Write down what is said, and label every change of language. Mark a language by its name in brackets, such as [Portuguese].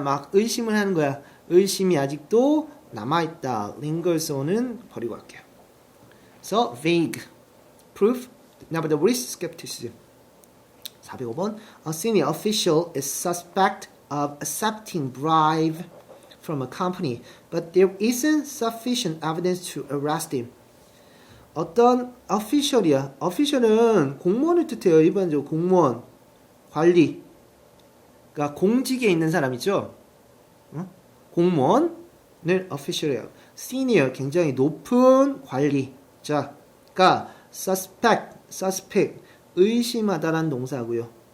[Korean] 막 의심을 하는 거야. 의심이 아직도 남아있다. lingers on은 버리고 갈게요. [English] So vague proof nevertheless skepticism 405번 A senior official is suspect of accepting bribe from a company, but there isn't sufficient evidence to arrest him. [Korean] 어떤 official이야. official은 공무원을 뜻해요. 일반적으로 공무원, 관리. 그러니까 공직에 있는 사람이죠. 공무원을 official이에요. senior 굉장히 높은 관리자가 suspect 의심하다라는 동사고요.